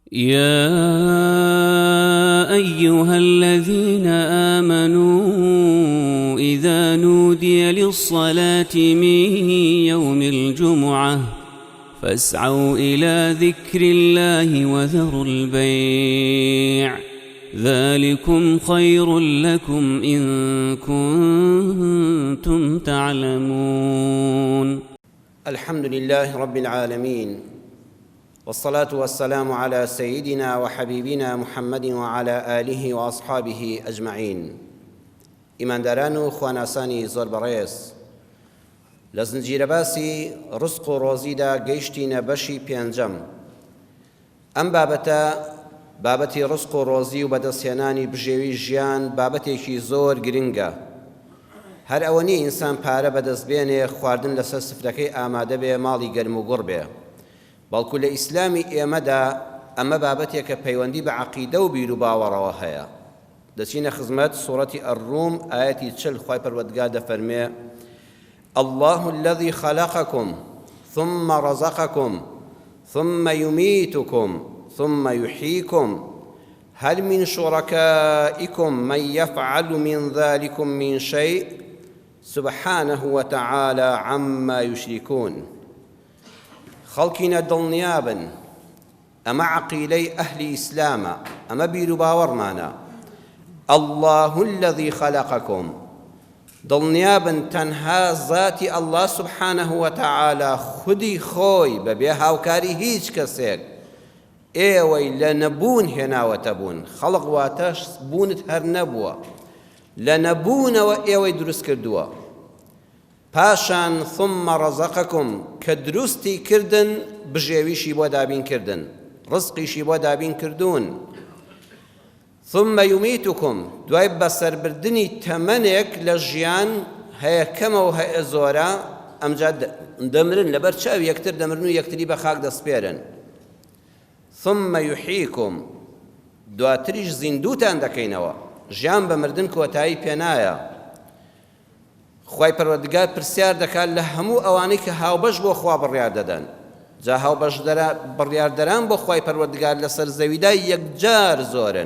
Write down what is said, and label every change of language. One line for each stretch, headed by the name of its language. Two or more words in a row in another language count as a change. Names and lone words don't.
Arabic: يا أيها الذين آمنوا إذا نودي للصلاة من يوم الجمعة فاسعوا إلى ذكر الله وذروا البيع ذلكم خير لكم إن كنتم تعلمون. الحمد لله رب العالمين، والصلاة والسلام على سيدنا وحبيبنا محمد وعلى آله وأصحابه أجمعين.
Central Kurdish: ئیمانداران و خواناسانی زۆر بەڕێز، لە زنجیرە باسی ڕزق و ڕۆزیدا گەیشتینە بەشی پێنجەم. ئەم بابەتە بابەتی ڕزق و ڕۆزی و بەدەستهێنانی بژێوی ژیان بابەتێکی زۆر گرنگە. هەر ئەوە نیە ئینسان پارە بەدەستبێنێ، خواردن لەسەر سفرەکەی ئامادە بێ، ماڵی گەرم و گوڕ بێ. بەڵکو لە ئیسلامی ئێمەدا ئەمە بابەتێکە پەیوەندی بە عەقیدە و بیر و باوەڕەوە هەیە. دەچینە خزمەت سوورەتی ئەڕوم ئایەتی 40 خوای پەروەردگار دەفەرمێ:
Arabic: الله الذي خلقكم ثم رزقكم ثم يميتكم ثم يحييكم هل من شركائكم من يفعل من ذلكم من شيء سبحانه وتعالى عما يشركون.
Central Kurdish: خەڵکینە دڵنیابن، ئەمە عەقیدەی ئەهلی ئیسلامە، ئەمە بیر و باوەڕمانە.
Arabic: الله الذي خلقكم،
Central Kurdish: دڵنیابن تەنها ذاتی
Arabic: الله سبحانه وتعالى
Central Kurdish: خودی خۆی بەبێ هاوکاری هیچ کەسێک ئێوەی لە نەبوون هێناوەتە بوون. خەڵق واتە بوونت هەر نەبووە، لە نەبوونەوە ئێوەی دروست کردووە. پاشان
Arabic: ثم رزقكم
Central Kurdish: کە دروستی کردن، بژێویشی بۆ دابین کردن، ڕزقیشی بۆ دابین کردوون.
Arabic: ثم يميتكم،
Central Kurdish: دوای بەسەربردنی تەمەنێک لە ژیان هەیە کەمەوە هەیە زۆرە، ئەمجا دەمرن، لەبەر چاو یەکتر دەمرن و یەکتری بە خاک دەسپێرن.
Arabic: ثم يحييكم،
Central Kurdish: دواتریش زیندوتان دەکەینەوە، ژیان بە مردن کۆتایی پێنایە. خوای پەروەردگار پرسیار دەکات لە هەموو ئەوانەی کە هاوبەش بۆ خوا بڕیار دەدەن. جا هاوبەش بڕیاردەران بۆ خوای پەروەردگار لەسەر زەویدا یەکجار زۆرن.